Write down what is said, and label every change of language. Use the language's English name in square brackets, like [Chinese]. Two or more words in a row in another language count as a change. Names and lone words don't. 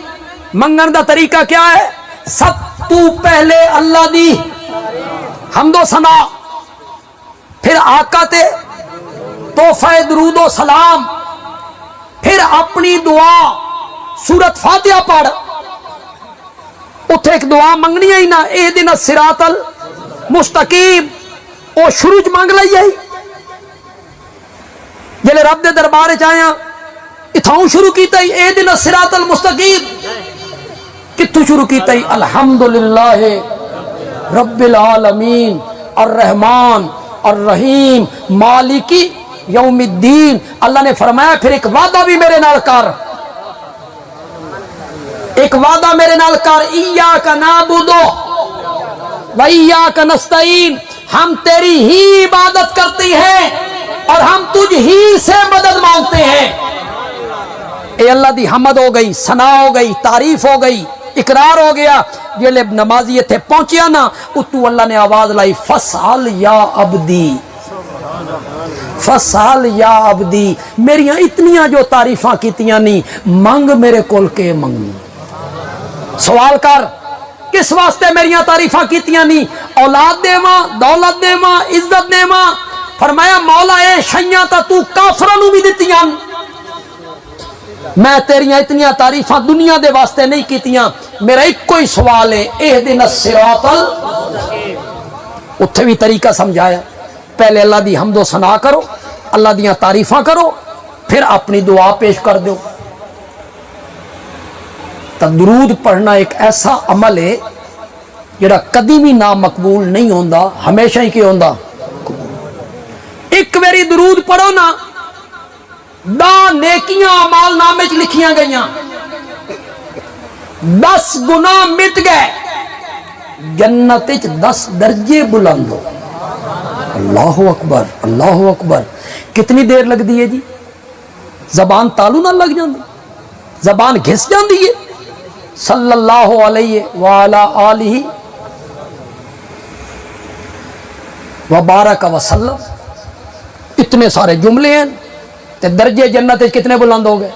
[Punjabi] منگن دا طریقہ کیا ہے؟ سب تو پہلے اللہ دی حمد و ثنا، پھر آقا تے تحفہ درود و سلام، پھر اپنی دعا سورت فاتحہ پڑھ، اتھے ایک دعا منگنی ہے نا، [Arabic] اہدنا الصراط المستقیم، [Punjabi] او شروع چ منگ لئی ہے جلے رب دے دربار چ آیا اتھاؤں شروع کیتا ہی [Arabic] اہدنا الصراط المستقیم، [Punjabi] کتھوں شروع کیتا ہی [Arabic] الحمدللہ رب العالمین الرحمن الرحیم مالکی یوم الدین۔ [Punjabi] اللہ نے فرمایا پھر ایک وعدہ بھی میرے نال کر، ایک وعدہ میرے نال کر، [Arabic] ایاک نعبد و ایاک نستعین، [Urdu] ہم تیری ہی عبادت کرتے ہیں اور ہم تجھ ہی سے مدد مانگتے ہیں۔ [Punjabi] اے اللہ دی حمد ہو گئی، ثنا ہو گئی، تعریف ہو گئی، اقرار ہو گیا۔ جیلے نمازی تھے پہنچیا نا، اتو اللہ نے آواز لائی [Arabic] فسال یا عبدی، فسال یا عبدی، [Punjabi] میریاں اتنیاں جو تعریفاں کیتیاں نہیں، منگ میرے کول کے منگنی، سوال کر کس واسطے میریاں تعریفاں کیتیاں نہیں، اولاد دیواں، دولت دیواں، عزت دیواں، فرمایا مولا اے شیاں تا تو کافراں نوں بھی دتیاں، میں تیریاں اتنیاں تعریفاں دنیا دے واسطے نہیں کیتیاں، میرا ایک کوئی سوال ہے [Arabic] اہدنا الصراط [Punjabi] اتھے بھی طریقہ سمجھایا، پہلے اللہ دی حمد و ثنا کرو، اللہ دیاں تعریفاں کرو، پھر اپنی دعا پیش کر دو۔ تو درود پڑھنا ایک ایسا عمل ہے جڑا کدی بھی نا مقبول نہیں ہوندا، ہمیشہ ہی کی ہوندا۔ ایک ویری درود پڑھو نا، 10 نیکیاں اعمال نامے چ لکھیاں گئیاں، 10 گناہ مٹ گئے، جنت وچ 10 درجے بلند ہو۔ [Arabic] اللہ اکبر اللہ اکبر۔ [Punjabi] کتنی دیر لگ دی ہے جی؟ زبان تالو نہ لگ جاندی، زبان گھس جاندی ہے۔ [Arabic] صلی اللہ علیہ وعلا آلہ وبارک وسلم، [Punjabi] اتنے سارے جملے ہیں، تے درجے جنت کتنے بلند ہو گئے؟